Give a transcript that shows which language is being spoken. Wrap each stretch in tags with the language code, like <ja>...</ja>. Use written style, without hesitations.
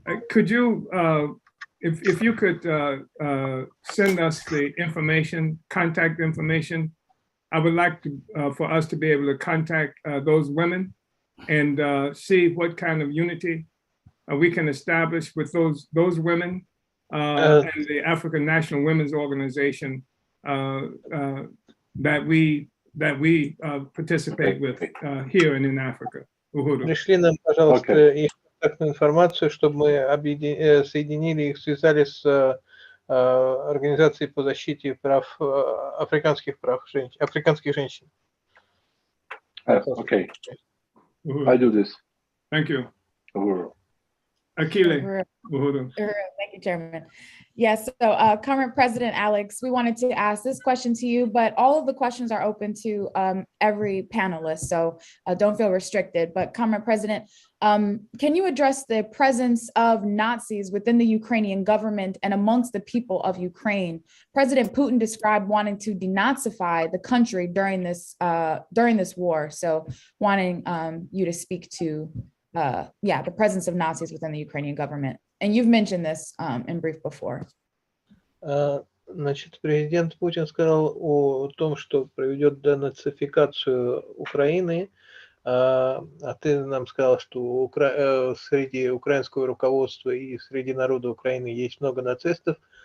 <en>Could you, if you could send us the information, contact information, I would like to, for us to be able to contact those women and see what kind of unity we can establish with those women and the African National Women's Organization that we participate with here and in Africa.</en> <ru>Пришли нам, пожалуйста, их контактную информацию, чтобы мы соединили их, связали с Организацией по защите прав африканских женщин.</ru> <en>Okay. I do this. Thank you.</en> <sw>Uhuru. Akile.</sw> <en>Uhuru. Thank you, Chairman. Yes, so current President Alex, we wanted to ask this question to you, but all of the questions are open to every panelist, so don't feel restricted. But current President, can you address the presence of Nazis within the Ukrainian government and amongst the people of Ukraine? President Putin described wanting to denazify the country during this war, so wanting you to speak to the presence of Nazis within the Ukrainian government. And you've mentioned this in brief before.</en> <ru>Значит, президент Путин сказал о том, что проведет денацификацию Украины, а ты нам сказал, что среди украинского руководства и среди народа Украины есть много нацистов.</ru>